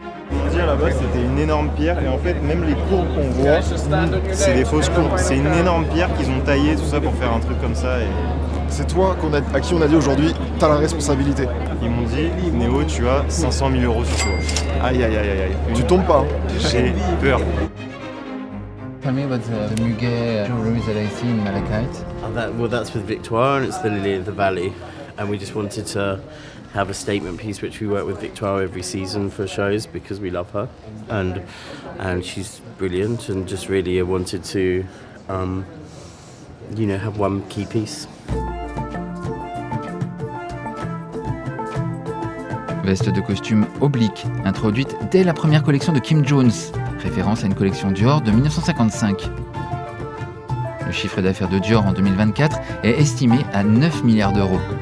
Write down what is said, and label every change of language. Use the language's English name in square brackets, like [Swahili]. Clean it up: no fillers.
[French] Pour dire là-bas, c'était une énorme pierre et en fait, même les courbes qu'on voit, c'est des fausses courbes. C'est une énorme pierre qu'ils ont taillée, tout ça pour faire un truc comme ça. Et C'est toi à qui on a dit aujourd'hui, t'as la responsabilité. ils m'ont dit, Néo, tu as 500 000 euros sur toi. Aïe, aïe, aïe, aïe, aïe. Tu tombes pas. Hein. J'ai peur. [English] Tell me about the Muguet jewelry that I see in Malachite. That's with Victoire, and it's the Lily of the Valley. And we just wanted to have a statement piece, which we work with Victoire every season for shows because we love her, and she's brilliant, and just really wanted to, have one key piece. [French] Veste de costume oblique, introduite dès la première collection de Kim Jones, référence à une collection Dior de 1955. Le chiffre d'affaires de Dior en 2024 est estimé à 9 milliards d'euros.